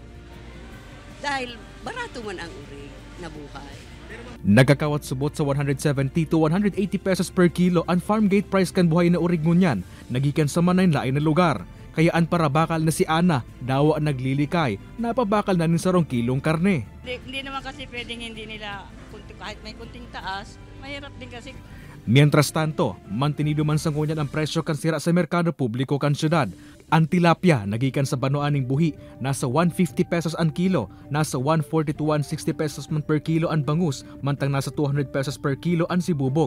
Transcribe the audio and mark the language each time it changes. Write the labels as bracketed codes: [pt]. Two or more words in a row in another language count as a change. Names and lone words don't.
[bik] Dahil barato man ang urig na buhay. Nagkakawat subot sa 170 to 180 pesos [en] per kilo [bik] ang [en] farm gate price [bik] kan buhay na urig ngunyan, nagikan sa manay lain na lugar. Kaya ang parabakal na si Ana, dawa ang naglilikay, napabakal na nin sarong kilong karne. [tl] Hindi naman kasi pwedeng hindi nila, kahit may kunting taas, mahirap din kasi. [es] Mientras tanto, [bik] mantinido man sa ngunyan ang presyo kan sira sa merkado publiko kan syudad. Ang tilapia nagikan sa banoan ning buhi, nasa 150 pesos ang kilo, nasa 140 to 160 pesos man [en] per kilo [bik] ang bangus, mantang nasa 200 pesos [en] per kilo [bik] ang sibubog.